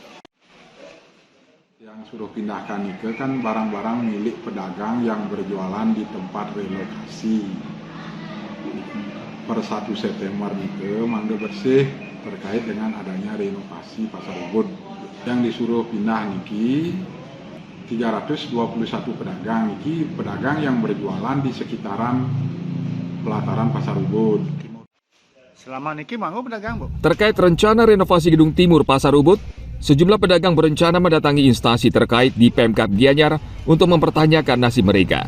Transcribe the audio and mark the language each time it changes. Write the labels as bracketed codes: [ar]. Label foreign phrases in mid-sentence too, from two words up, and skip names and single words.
[id] Yang suruh pindahkan itu kan barang-barang milik pedagang yang berjualan di tempat relokasi. Per 1 September itu mangga bersih terkait dengan adanya renovasi Pasar Ubud. Yang disuruh pindah niki 321 pedagang niki, pedagang yang berjualan di sekitaran pelataran Pasar Ubud. Selama niki mangga pedagang, Bu. Terkait rencana renovasi Gedung Timur Pasar Ubud, sejumlah pedagang berencana mendatangi instansi terkait di Pemkab Gianyar untuk mempertanyakan nasib mereka.